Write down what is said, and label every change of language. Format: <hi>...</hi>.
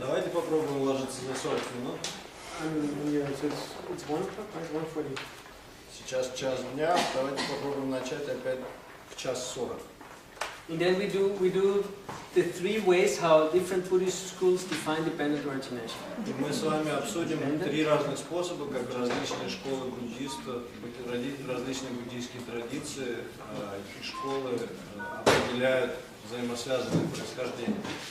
<ru>Давайте попробуем уложиться за 40 минут.</ru> <en>Yeah, so it's 1 o'clock, right? 1:40.</en> <ru>Сейчас час дня. Давайте попробуем начать опять в час 40.</ru> <en>And then we do the 3 ways how different Buddhist schools define dependent origination.</en> <ru>И мы с вами обсудим 3 разных способа, как различные школы буддистов, различные буддийские традиции и школы определяют взаимосвязанное происхождение.</ru>